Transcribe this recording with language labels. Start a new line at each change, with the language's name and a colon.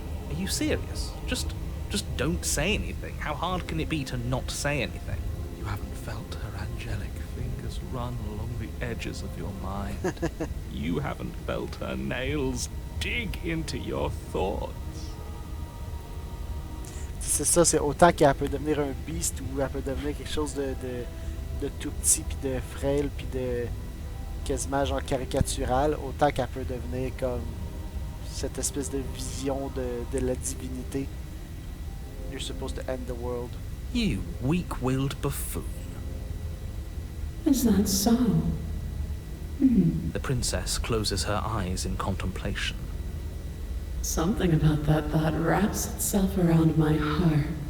English: Are you serious? Just don't say anything. How hard can it be to not say anything? You haven't felt her angelic fingers run along the edges of your mind. You haven't felt her nails dig into your thoughts.
French: C'est ça, c'est autant qu'elle peut devenir un beast ou elle peut devenir quelque chose de tout petit, puis de frêle, puis de quasiment genre caricatural, autant qu'elle peut devenir comme cette espèce de vision de la divinité.
English: You're supposed to end the world. You weak-willed buffoon. Is that so? The princess closes her eyes in contemplation. Something about that thought wraps itself around my heart.